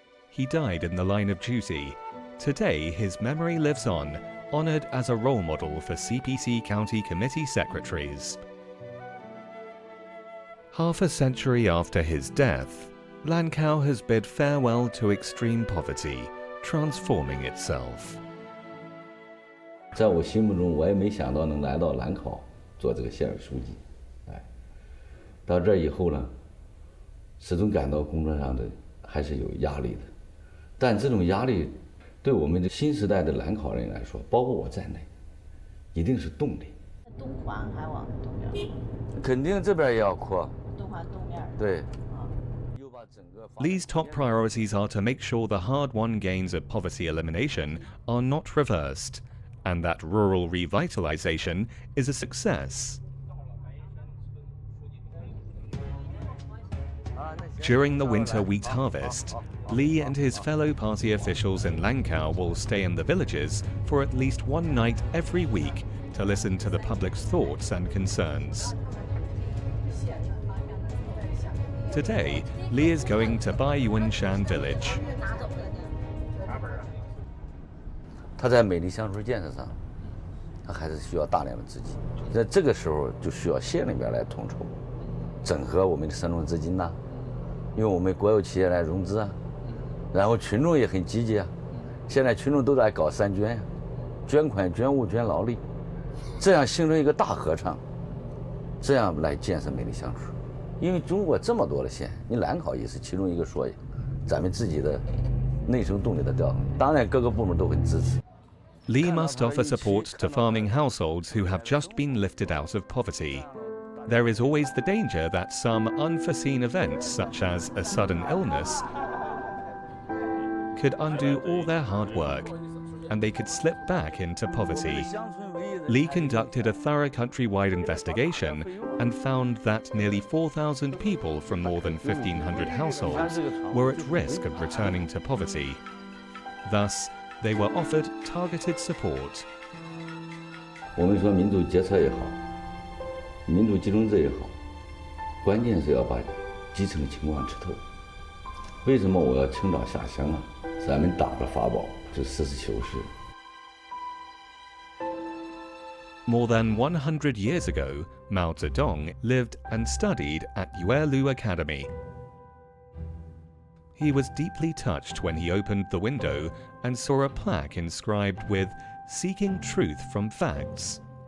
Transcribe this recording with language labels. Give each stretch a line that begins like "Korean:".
English: He died in the line of duty. Today, his memory lives on, honored as a role model for CPC County Committee secretaries. Half a century after his death, Lancao has bid farewell to extreme poverty, transforming itself.
Chinese: 在我心目中，我也没想到能来到兰考做这个县委书记，到这以后呢，始终感到工作上的还是有压力的，但这种压力对我们的新时代的兰考人来说，包括我在内，一定是动力。东环还往东边，肯定这边也要扩。东环东面。对。
English: Lee's top priorities are to make sure the hard-won gains of poverty elimination are not reversed, and that rural revitalization is a success. During the winter wheat harvest, Lee and his fellow party officials in Lancao will stay in the villages for at least one night every week to listen to the public's thoughts and concerns. Today, Lee is going to Baiyuanshan village.
Chinese: 他在美丽乡村建设上，他还是需要大量的资金。在这个时候，就需要县里边来统筹，整合我们的省种资金呐，因为我们国有企业来融资啊，然后群众也很积极啊。现在群众都在搞3捐呀，捐款、捐物、捐劳力，这样形成一个大合唱，这样来建设美丽乡村。因为中国这么多的县，你兰考也是其中一个缩影，咱们自己的内生动力的调动，当然各个部门都很支持。
English: Lee must offer support to farming households who have just been lifted out of poverty. There is always the danger that some unforeseen events, such as a sudden illness, could undo all their hard work, and they could slip back into poverty. Lee conducted a thorough countrywide investigation and found that nearly 4,000 people from more than 1,500 households were at risk of returning to poverty. Thus, they were offered targeted support.
Chinese: 我们说民主决策也好，民主集中制也好，关键是要把基层情况吃透。为什么我要倾倒下乡啊？咱们打的法宝就实事求是。
English: More than 100 years ago, Mao Zedong lived and studied at Yuelu Academy. He was deeply touched when he opened the window and saw a plaque inscribed with "Seeking Truth from Facts."